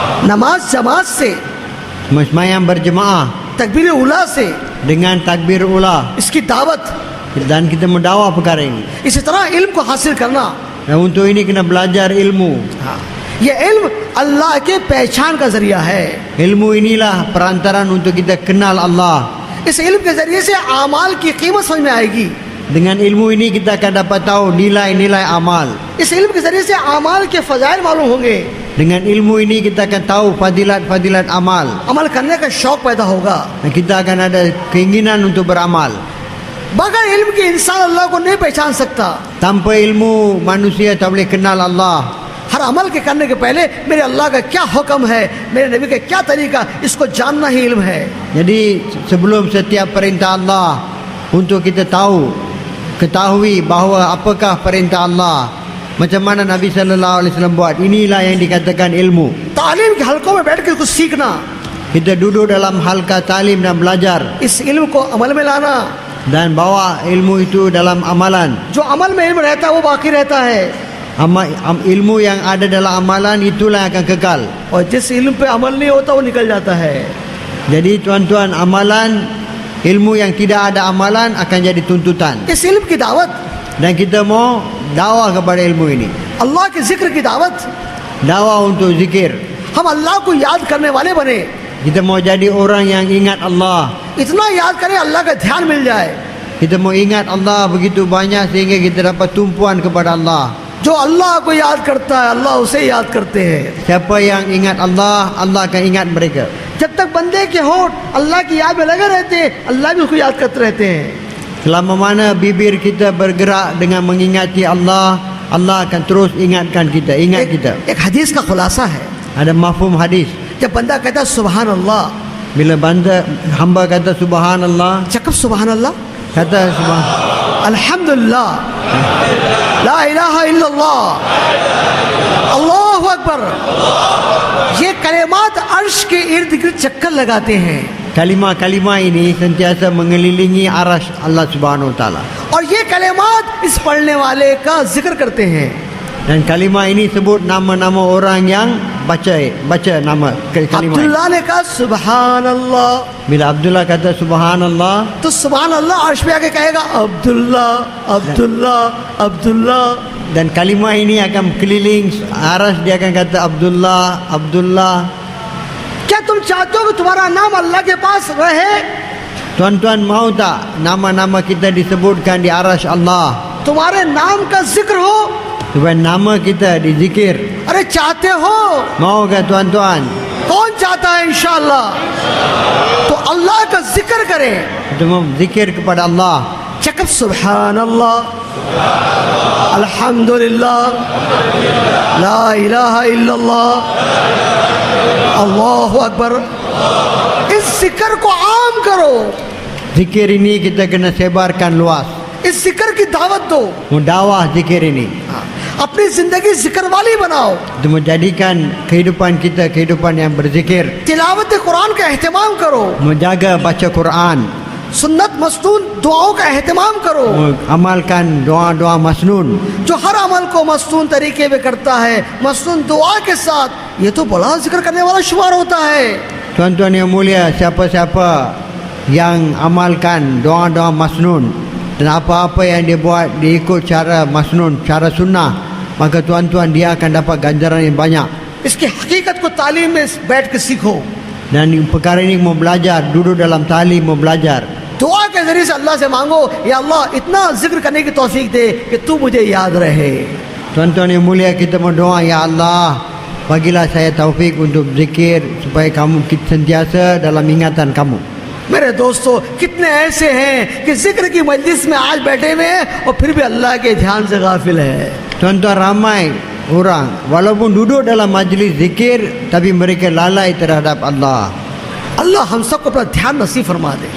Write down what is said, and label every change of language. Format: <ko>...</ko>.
<hi>नमाज जमात से,</hi> <ms>Semayang berjemaah</ms> <hi>तकबीर उला से,</hi> <ms>dengan takbir ula.</ms> <hi>इसकी दावत.</hi> <ms>Dan kita mendakwa perkara ini.</ms> <hi>इसी तरह इल्म को हासिल करना.</hi> <ms>Dan untuk ini kena belajar ilmu.</ms> <hi>ये इल्म अल्लाह के पहचान का जरिया है.</hi> <ms>Ilmu inilah perantaran untuk kita kenal Allah.</ms> <hi>इस इल्म के जरिए से आमाल की कीमत समझ में आएगी.</hi> <ms>Dengan ilmu ini kita akan dapat tahu nilai-nilai amal.</ms> <hi>इस इल्म के जरिए से आमाल के फजाइल मालूम होंगे.</hi> <ms>Dengan ilmu ini kita akan tahu fadilat-fadilat amal.</ms> <hi>अमल करने का शौक पैदा होगा.</hi> <ms>Dan kita akan ada keinginan untuk beramal.</ms> <hi>बगैर इल्म के इंसान अल्लाह को नहीं पहचान सकता.</hi> <ms>Tanpa ilmu manusia tak boleh kenal Allah.</ms> <hi>हर अमल के करने के पहले मेरे अल्लाह का क्या हुक्म है, मेरे नबी का क्या तरीका, इसको जानना ही इल्म है.</hi> <ms>Jadi sebelum setiap perintah Allah untuk kita ketahui bahawa apakah perintah Allah, macam mana Nabi sallallahu alaihi wasallam buat, inilah yang dikatakan ilmu.</ms> <hi>तालीम के हलकों में बैठ के कुछ सीखना,</hi> <ms>Kita duduk dalam halqa talim dan belajar</ms> <hi>इस इल्म को अमल में लाना.</hi> <ms>dan bawa ilmu itu dalam amalan.</ms> <hi>जो अमल में इल्म रहता है वो बाकी रहता है,</hi> <ms>Ilmu yang ada dalam amalan itulah yang akan kekal.</ms> <hi>और जिस इल्म पे अमल नहीं होता वो निकल जाता है.</hi> <ms>Jadi tuan-tuan, amalan, ilmu yang tidak ada amalan akan jadi tuntutan.</ms> <hi>इस इल्म की दावत,</hi> <ms>Dan kita mau dakwah kepada ilmu ini.</ms> <hi>अल्लाह के जिक्र की दावत,</hi> <ms>Dakwah untuk zikir.</ms> <hi>हम अल्लाह को याद करने वाले बने.</hi> <ms>Kita mau jadi orang yang ingat Allah.</ms> <hi>इतना याद करें अल्लाह का ध्यान मिल जाए.</hi> <ms>Kita mau ingat Allah begitu banyak sehingga kita dapat tumpuan kepada Allah.</ms> <hi>जो अल्लाह को याद करता है अल्लाह उसे याद करते हैं.</hi> <ms>Siapa yang ingat Allah, Allah akan ingat mereka.</ms> <hi>जब तक बंदे के होठ अल्लाह की याद में लगे रहते हैं, अल्लाह भी उसको याद करते रहते हैं.</hi> <ms>Selama mana bibir kita bergerak dengan mengingati Allah, Allah akan terus ingatkan kita, ingat kita.</ms> <hi>एक हदीस का खुलासा है,</hi> <ms>Ada mafhum hadis.</ms> <hi>जब बंदा कहता है सुभान अल्लाह,</hi> <ms>Bila hamba kata subhanallah,</ms> <hi>चकब सुभान अल्लाह,</hi> <ms>kata subhan,</ms> <hi>अल्हम्दुलिल्लाह, ला इलाहा इल्लल्लाह, अल्लाहु अकबर, ये कलिमात अर्श के इर्द गिर्द चक्कर लगाते हैं.</hi> <ms>kalimah-kalimah ini sentiasa mengelilingi arash Allah Subhanahu Wa Taala.</ms> <hi>और ये कलिमात इस पढ़ने वाले का जिक्र करते हैं.</hi> <ms>Dan kalimah ini sebut nama-nama orang yang baca nama kalimah.</ms> <hi>Abdullah ने कहा सुभान अल्लाह,</hi> <ms>Bila Abdullah kata subhanallah,</ms> <hi>तो सुभान अल्लाह अर्श पे आके कहेगा Abdullah Abdullah Abdullah.</hi> <ms>dan kalimah ini akan keliling arash, dia akan kata Abdullah, Abdullah.</ms> <hi>क्या तुम चाहते हो कि तुम्हारा नाम अल्लाह के पास रहे?</hi> <ms>Tuan-tuan mau tak nama-nama kita disebutkan di arash Allah?</ms> <hi>तुम्हारे नाम का जिक्र हो,</hi> <ms>supaya nama kita dizikir.</ms> <hi>अरे चाहते हो,</hi> <ms>Mau ke tuan-tuan?</ms> <hi>कौन चाहता है इंशाअल्लाह, तो अल्लाह का जिक्र करें।</hi> <ms>Kita mau zikir kepada Allah.</ms> <hi>चकब सुभान अल्लाह, अल्हम्दुलिल्लाह, ला इलाहा इल्लल्लाह, अल्लाहु अकबर। इस जिक्र को आम करो,</hi> <ms>Zikir ini kita kena sebarkan luas.</ms> <hi>इस जिक्र की दावत दो,</hi> <ms>Mendawah zikir ini.</ms> <hi>अपनी जिंदगी जिक्र वाली बनाओ,</hi> <ms>Itu menjadikan kehidupan kita kehidupan yang berzikir.</ms> <hi>तिलावत कुरान का एहतमाम करो,</hi> <ms>Menjaga baca Quran.</ms> <hi>सुन्नत मस्तून दुआओं का एहतमाम करो।</hi> <ms>Amalkan doa-doa masnun.</ms> <hi>जो हर अमल को मस्तून तरीके में करता है, मस्तून दुआ के साथ, ये तो बड़ा जिक्र करने वाला शुमार होता है।</hi> <ms>Tuan-tuan yang mulia, siapa-siapa yang amalkan doa-doa masnun dan apa-apa yang dia buat dia ikut cara masnun, cara sunnah, maka tuan-tuan dia akan dapat ganjaran yang banyak.</ms> <hi>इसकी हकीकत को तालीम में बैठ के सीखो,</hi> <ms>Dan perkara ini mau belajar, duduk dalam talim mau belajar.</ms> <hi>दुआ के जरिए से अल्लाह से मांगो, या अल्लाह इतना जिक्र करने की तौफीक दे कि तू मुझे याद रहे।</hi> <ms>Tuan-tuan yang mulia, kita berdoa, ya Allah, bagilah saya taufik untuk zikir supaya kamu sentiasa dalam ingatan kamu.</ms> <hi>मेरे दोस्तों, कितने ऐसे हैं कि जिक्र की मजलिस में आज बैठे हुए हैं और फिर भी अल्लाह के ध्यान से गाफिल है।</hi> <ms>Tuan-tuan, ramai orang walaupun duduk dalam majlis zikir tapi mereka lalai terhadap Allah.</ms> <hi>अल्लाह हम सबको अपना ध्यान नसीब फरमा दे।</hi>